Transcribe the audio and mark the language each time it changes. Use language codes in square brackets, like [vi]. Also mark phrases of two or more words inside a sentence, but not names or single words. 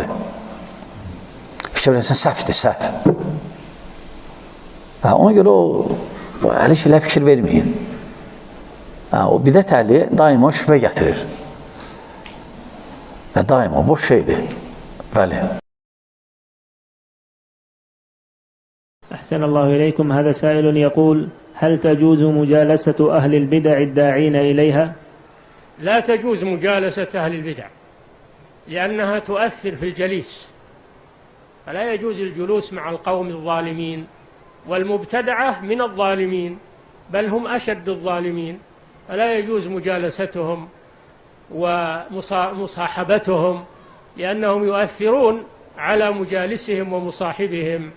[az] Fikir verəsən, səhvdir, səhv. Ona görə o əli şeylə fikir verməyin. O bidət əli daima şübhə gətirir. Və daima boş şeydir. Bəli. [ar] أحسن الله إليكم. هذا سائل يقول: هل تجوز مجالسة أهل البدع الداعين إليها؟ لا تجوز مجالسة أهل البدع لأنها تؤثر في الجليس، فلا يجوز الجلوس مع القوم الظالمين، والمبتدعة من الظالمين بل هم أشد الظالمين، فلا يجوز مجالستهم ومصاحبتهم لأنهم يؤثرون على مجالسهم ومصاحبهم.